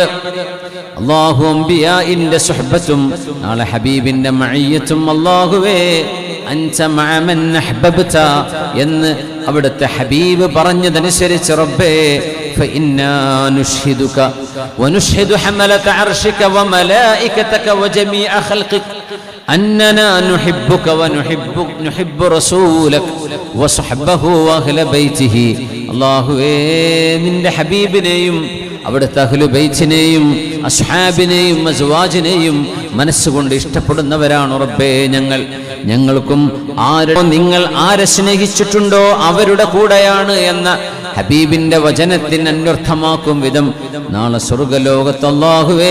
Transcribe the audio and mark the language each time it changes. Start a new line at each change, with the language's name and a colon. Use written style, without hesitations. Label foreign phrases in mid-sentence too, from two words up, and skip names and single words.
Malayalam: അള്ളാഹു അംബിയാഇന്റെ സുഹബത്തും നാളെ ഹബീബിന്റെ മഅയ്യത്തും അള്ളാഹുവേ
Arabic: أنت مع من أحببت
Malayalam: എന്ന് അവിടുത്തെ ഹബീബ് പറഞ്ഞതനുസരിച്ച് റബ്ബേ
Arabic: فإنا نشهدك ونشهد حملة عرشك وملائكتك وجميع خلقك أننا نحبك ونحب رسولك وصحبه وأهل بيته.
Malayalam: അല്ലാഹുവേ നിന്റെ ഹബീബിനെയും അവിടുത്തെ അഹ്ലു ബൈത്തിനെയും അസ്ഹാബിനെയും അസ്വാജിനെയും മനസ്സുകൊണ്ട് ഇഷ്ടപ്പെടുന്നവരാണ് റബ്ബേ ഞങ്ങൾക്കും നിങ്ങൾ ആരെ സ്നേഹിച്ചിട്ടുണ്ടോ അവരുടെ കൂടെയാണ് എന്ന ഹബീബിന്റെ വചനത്തിന് അന്വർത്ഥമാക്കും വിധം നാളെ സ്വർഗ്ഗലോകത്ത് അല്ലാഹുവേ